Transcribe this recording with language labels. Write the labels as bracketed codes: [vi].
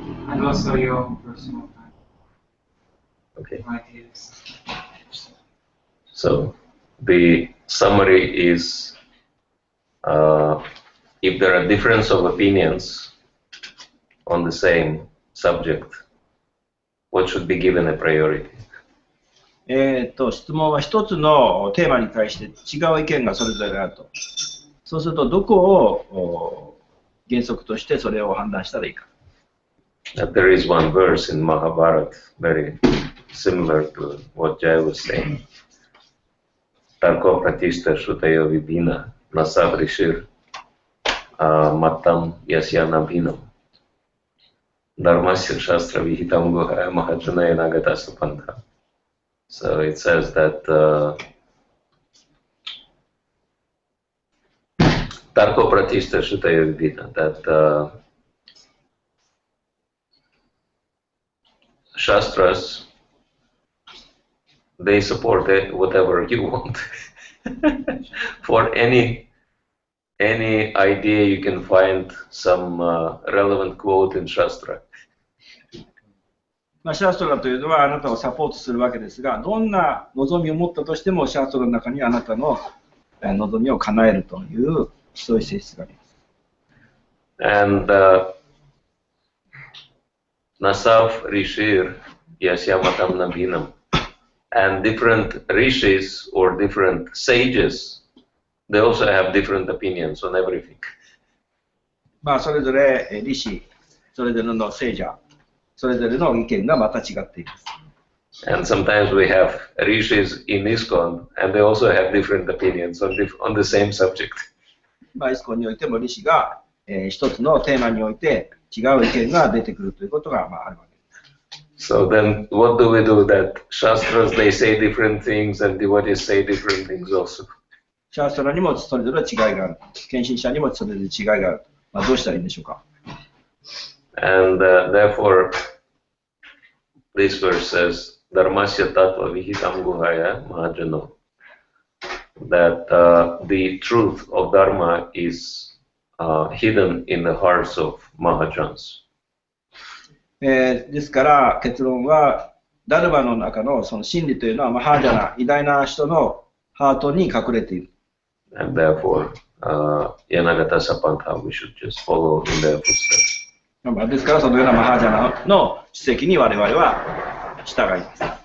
[en] And also your personal ideas. So, the summary is, if there are difference of opinions on the same subject, what should be given a priority? [ja] 質問は一つのテーマに対して違う意見がそれぞれあると。そうするとどこを原則としてそれを判断したらいいか。 [en] There is one verse in Mahabharata very similar to what Jay was saying. [sa] Tarko pratishta shrutayo vibhina nasav rishir mattam yasya nabhinam dharmasya shastra vihitam guhaya mahajanaya nagata supantha. [en] So it says that [sa] Tarko pratishta shrutayo vibhina, [en] that Shastras, they support it, whatever you want. For any idea, you can find some relevant quote in Shastra. [ja] まあ、シャストラというのはあなたをサポートするわけですが、どんな望みを持ったとしてもシャストラの中にあなたの望みを叶えるという、そういう性質があります。 [sa] And Nasav Rishir Yasyamatam Nabhinam. [en] And different rishis or different sages, they also have different opinions on everything. [ja] まあ、それぞれリシ、それぞれの聖者、それぞれの意見がまた違っています。 [en] And sometimes we have rishis in ISKCON, and they also have different opinions on the same subject. [ja] まあ、イスコンにおいてもリシが、一つのテーマにおいて違う意見が出てくるということが、まあ、あるわけです。 [en] So then, what do we do? That Shastras, they say different things, and devotees say different things also. [ja] シャストラにもそれぞれ違いがある。献身者にもそれぞれ違いがある。まあ、どうしたらいいんでしょうか。 [en] And therefore, this verse says, [sa] Dharmasya tattva vihitam guhaya mahajano. [en] That the truth of Dharma is hidden in the hearts of Mahajans. [ja] ですから結論はダルマの中のその真理というのはマハージャナ、偉大な人のハートに隠れている。 [en] And therefore, [sa] Yanagata Sapantha, [en] we should just follow in their footsteps. [ja] ですからそのようなマハージャナの史跡に我々は従います。